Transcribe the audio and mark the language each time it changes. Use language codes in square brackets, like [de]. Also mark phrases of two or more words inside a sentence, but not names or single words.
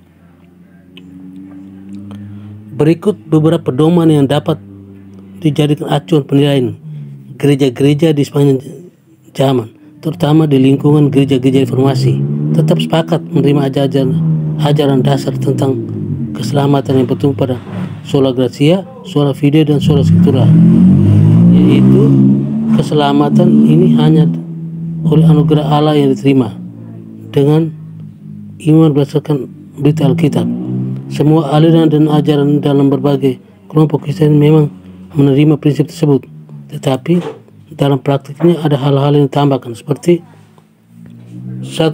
[id] Berikut beberapa pedoman yang dapat dijadikan acuan penilaian gereja-gereja di sepanjang zaman, terutama di lingkungan gereja-gereja reformasi. Tetap sepakat menerima ajaran dasar tentang keselamatan yang bertumpu pada [la] sola gratia, sola fide, [id] dan [la] sola scriptura, [id] yaitu keselamatan ini hanya oleh anugerah Allah yang diterima dengan iman berdasarkan berita Alkitab. Semua aliran dan ajaran dalam berbagai kelompok Kristen memang menerima prinsip tersebut, tetapi dalam praktiknya ada hal-hal yang ditambahkan, seperti 1.